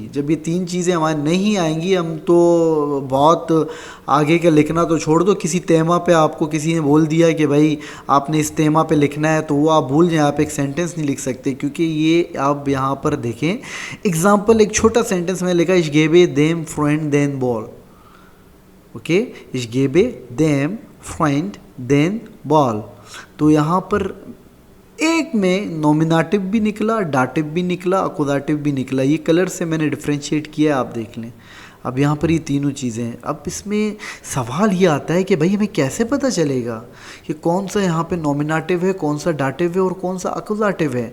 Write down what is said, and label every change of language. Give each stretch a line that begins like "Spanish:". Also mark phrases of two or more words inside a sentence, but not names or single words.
Hindi: जब ये तीन चीज़ें हमारे नहीं आएंगी, हम तो बहुत आगे का लिखना तो छोड़ दो, किसी तेमा पे आपको किसी ने बोल दिया कि भाई आपने इस तेमा पे लिखना है, तो वो आप भूल जाए, आप एक सेंटेंस नहीं लिख सकते। क्योंकि ये आप यहाँ पर देखें एग्जाम्पल, एक छोटा सेंटेंस में लिखा
German: ich gebe dem Freund den Ball.
Hindi: ओके,
German: ich gebe dem Freund den Ball।
Hindi: तो यहाँ पर एक में नॉमिनेटिव भी निकला, डाटिव भी निकला, अकुजाटिव भी निकला। ये कलर से मैंने डिफ्रेंशिएट किया है, आप देख लें। अब यहाँ पर ये तीनों चीज़ें हैं। अब इसमें सवाल ये आता है कि भाई हमें कैसे पता चलेगा कि कौन सा यहाँ पे नॉमिनेटिव है, कौन सा डाटिव है और कौन सा अकुजाटिव है।